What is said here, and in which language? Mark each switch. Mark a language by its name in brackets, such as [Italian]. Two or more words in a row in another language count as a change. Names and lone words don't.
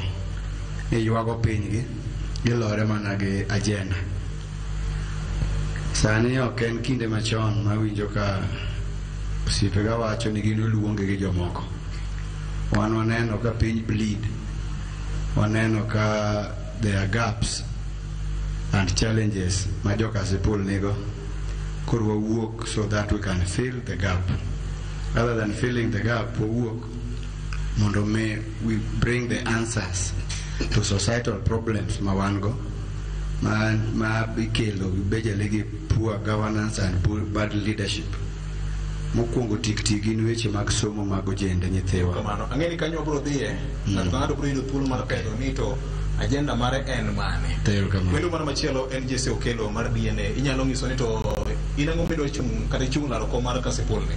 [Luo (Kenya and Tanzania)] Ni yuago pinygi, gilore mana gi agenda. Sani ok en kinde machon mawinjo ka osiepega wacho ni gin oluonge gi jomoko. Wan waneno ka piny bleed. Waneno ka [English] there are gaps and challenges [Luo (Kenya and Tanzania)] ma jo Kasipul nigo. Koro wawuok [English] so that we can fill the gap. Rather than filling the gap, [Luo (Kenya and Tanzania)] wawuok mondo [English] we bring the answers to societal problems [Luo (Kenya and Tanzania)] ma wan go, ma ikelo bejele gi [English] poor governance and bad leadership. [Luo (Kenya and Tanzania)] Mokwongo tik gin weche mag somo mag ojende nyithiwa. Kamano, ang'eni kanyo bro dhiye, ng'ato bro yudo thuolo mar pedo ni to agenda mare en mane. Welo mana machielo en Jesse Okelo mar DNA. Inyalo nyiso ni to in ang'o midwa chung' kata chung' laro kom mar Kasipul ni?